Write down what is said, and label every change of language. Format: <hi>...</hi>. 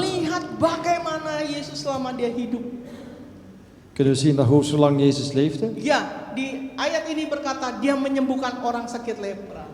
<id>melihat bagaimana Yesus selama dia hidup.</id> <nl>Kunnen we zien dat hoe zolang Jezus leefde.</nl> <id>Ya, di ayat ini berkata dia menyembuhkan orang sakit lepra.</id>